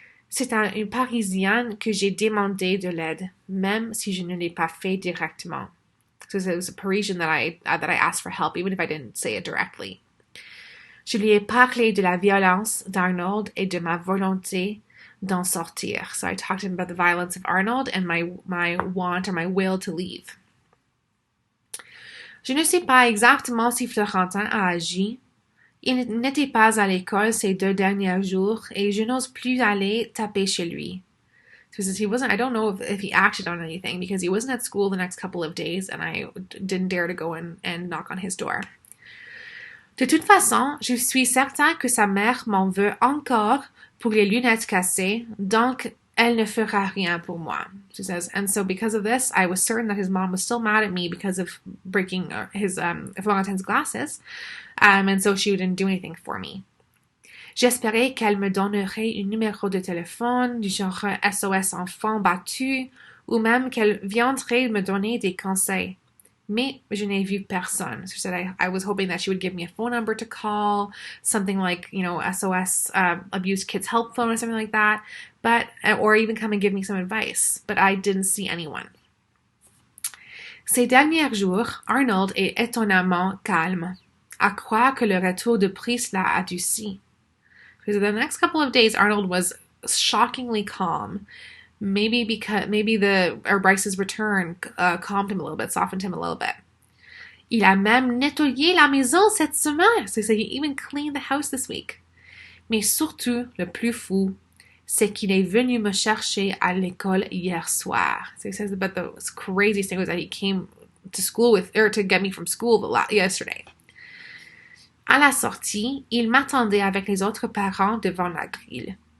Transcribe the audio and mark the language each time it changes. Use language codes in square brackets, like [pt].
[fr] C'est à une Parisienne que j'ai demandé de l'aide, même si je ne l'ai pas fait directement. [en] So it was a Parisian that I asked for help, even if I didn't say it directly. [fr] Je lui ai parlé de la violence d'Arnold et de ma volonté d'en sortir. [en] So I talked to him about the violence of Arnold and my want or my will to leave. [fr] Je ne sais pas exactement si Florentin a agi. Il n'était pas à l'école ces 2 derniers jours et je n'ose plus aller taper chez lui. [en] So I don't know if he acted on anything because he wasn't at school the next couple of days and I didn't dare to go in and knock on his door. [fr] De toute façon, je suis certain que sa mère m'en veut encore pour les lunettes cassées, donc elle ne fera rien pour moi. [en] She says, and so because of this, I was certain that his mom was still mad at me because of breaking his Florentin's glasses, and so she didn't do anything for me. [fr] J'espérais qu'elle me donnerait un numéro de téléphone du genre SOS enfant battu, ou même qu'elle viendrait me donner des conseils. Mais je n'ai vu personne. [en] So she said I was hoping that she would give me a phone number to call, something like, SOS abused kids help phone or something like that, or even come and give me some advice. But I didn't see anyone. [fr] Ces derniers jours, Arnold est étonnamment calme, à croire que le retour de Brice l'a adouci. [en] So the next couple of days, Arnold was shockingly calm. Maybe Bryce's return calmed him a little bit, softened him a little bit. [fr] Il a même nettoyé la maison cette semaine. [en] So he even cleaned the house this week. [fr] Mais surtout, le plus fou, c'est qu'il est venu me chercher à l'école hier soir. [en] So he says about the craziest thing was that he came to school to get me from school yesterday. [fr] À la sortie, il m'attendait avec les autres parents devant la grille.